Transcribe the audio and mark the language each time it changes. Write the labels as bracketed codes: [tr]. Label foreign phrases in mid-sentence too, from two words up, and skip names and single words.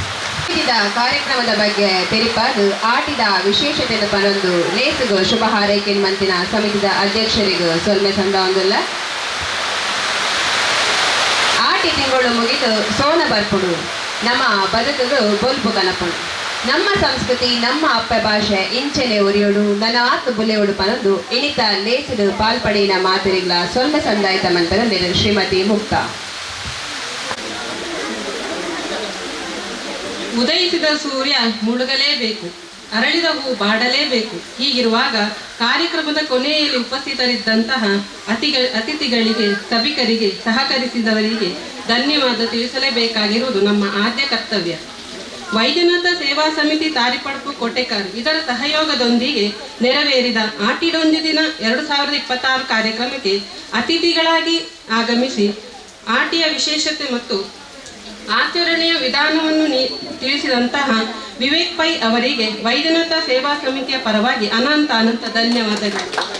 [tcy] ಕಾರ್ಯಕ್ರಮದ ಬಗ್ಗೆ ತೆರಿಪಾದು ಆಟಿದ ವಿಶೇಷತೆಯನ್ನು ಪನೊಂದು ಲೇಸುಗು ಶುಭ ಹಾರೈಕೆ ಮಂತಿನ ಸಮಿತಿದ ಅಧ್ಯಕ್ಷರಿಗೂ ಸೊಲ್ಮೆ ಸಂದ ಒಂದಿಲ್ಲ ಆಟಿ ತಿಂಗಳು ಮುಗಿದು ಸೋನ ಬರ್ಪುಡು ನಮ್ಮ ಬದುಕುಗಳು ಬೊಲ್ಪು ಕನಪುಡು ನಮ್ಮ ಸಂಸ್ಕೃತಿ ನಮ್ಮ ಅಪ್ಪ ಭಾಷೆ ಇಂಚೆನೆ ಉರಿಯೋಡು ನನ್ನ ಆತು ಬುಲೆಯೋಡು ಪನೊಂದು ಇನಿತ ಲೇಸಿಡು ಪಾಲ್ಪಡಿನ ಮಾತಿರಿಗಳ ಸೊಲ್ಮೆ ಸಂದಾಯಿತ ಮಂತರ ಶ್ರೀಮತಿ ಮುಕ್ತಾ [kn] ಉದಯಿಸಿದ ಸೂರ್ಯ ಮುಳುಗಲೇಬೇಕು, ಅರಳಿದ ಹೂ ಬಾಡಲೇಬೇಕು. ಹೀಗಿರುವಾಗ ಕಾರ್ಯಕ್ರಮದ ಕೊನೆಯಲ್ಲಿ ಉಪಸ್ಥಿತರಿದ್ದಂತಹ ಅತಿಥಿಗಳಿಗೆ ಸಭಿಕರಿಗೆ ಸಹಕರಿಸಿದವರಿಗೆ ಧನ್ಯವಾದ ತಿಳಿಸಲೇಬೇಕಾಗಿರುವುದು ನಮ್ಮ ಆದ್ಯ ಕರ್ತವ್ಯ. ವೈದ್ಯನಾಥ ಸೇವಾ ಸಮಿತಿ ತಾರಿಪಡ್ಪು ಕೋಟೆಕಾರ್ ಇದರ ಸಹಯೋಗದೊಂದಿಗೆ ನೆರವೇರಿದ ಆಟಿಡೊಂಜಿ ದಿನ 2026 ಕಾರ್ಯಕ್ರಮಕ್ಕೆ ಅತಿಥಿಗಳಾಗಿ ಆಗಮಿಸಿ ಆಟಿಯ ವಿಶೇಷತೆ ಮತ್ತು ಆಚರಣೆಯ ವಿಧಾನವನ್ನು ತಿಳಿಸಿದಂತಹ ವಿವೇಕ್ ಪೈ ಅವರಿಗೆ ವೈದ್ಯನಾಥ ಸೇವಾ ಸಮಿತಿಯ ಪರವಾಗಿ ಅನಂತ ಧನ್ಯವಾದಗಳು.